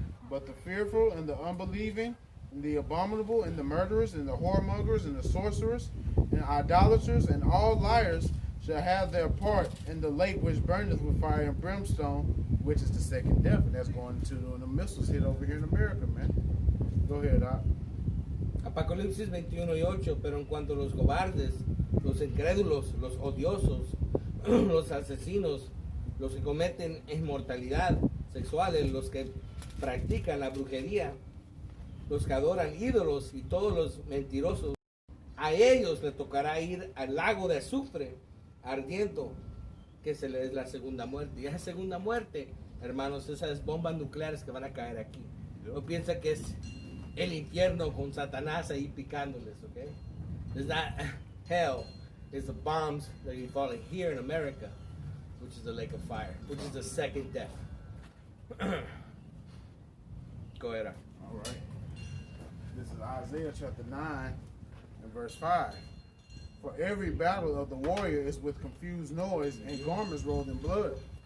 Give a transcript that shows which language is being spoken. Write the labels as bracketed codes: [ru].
[en] But the fearful and the unbelieving, and the abominable, and the murderers, and the whoremongers, and the sorcerers, and idolaters, and all liars shall have their part in the lake which burneth with fire and brimstone, which is the second death. And that's going to when the missiles hit over here in America, man. Go ahead, Doc. [es] Apocalipsis 21:8, pero en cuanto a los cobardes, los incrédulos, los odiosos, los asesinos, los que cometen inmortalidad sexuales, los que practican la brujería, los que adoran ídolos y todos los mentirosos, a ellos les tocará ir al lago de azufre ardiendo, que se les es la segunda muerte. Y esa segunda muerte, hermanos, esas bombas nucleares que van a caer aquí. No piensa que es el infierno con Satanás ahí picándoles, okay? [en] It's not hell. It's the bombs that are falling here in America, which is the lake of fire, which is the second death. Go ahead. All right. This is Isaiah chapter 9 and verse 5. For every battle of the warrior is with confused noise and garments rolled in blood.